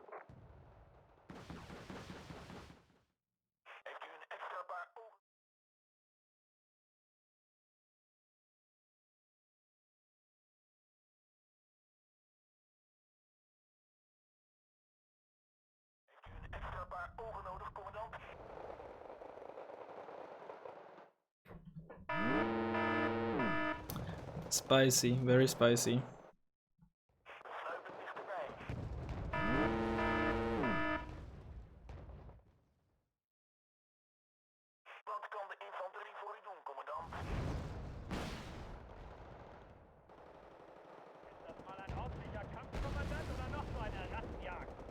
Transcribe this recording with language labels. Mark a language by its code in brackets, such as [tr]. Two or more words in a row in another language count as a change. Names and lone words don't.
[nl] Heeft u een extra paar ogen? Heeft u een extra paar ogen nodig, commandant? [en] Spicy, very spicy. [nl] We sluipen dichterbij. Wat kan de infanterie voor u doen, commandant? [de] Ist das mal ein ordentlicher Kampfkommandant oder noch so eine Rattenjagd?